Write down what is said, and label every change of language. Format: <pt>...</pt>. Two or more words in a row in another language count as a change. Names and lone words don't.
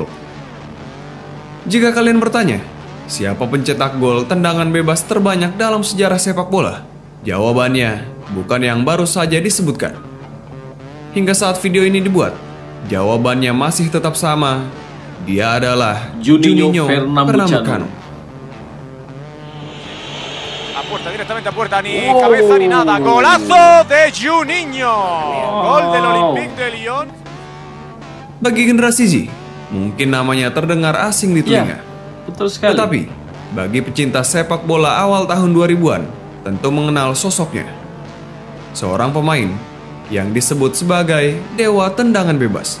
<id>Jika kalian bertanya, siapa pencetak gol tendangan bebas terbanyak dalam sejarah sepak bola? Jawabannya bukan yang baru saja disebutkan. Hingga saat video ini dibuat, jawabannya masih tetap sama. Dia adalah Juninho Pernambucano.</id> <es>Puerta, directamente a puerta, ni cabeza ni nada. Golazo de Juninho. Gol del Olympique de Lyon.</es> <id>Bagi generasi Z, mungkin namanya terdengar asing di telinga. Betul sekali. Tetapi, bagi pecinta sepak bola awal tahun 2000-an, tentu mengenal sosoknya. Seorang pemain yang disebut sebagai dewa tendangan bebas.</id>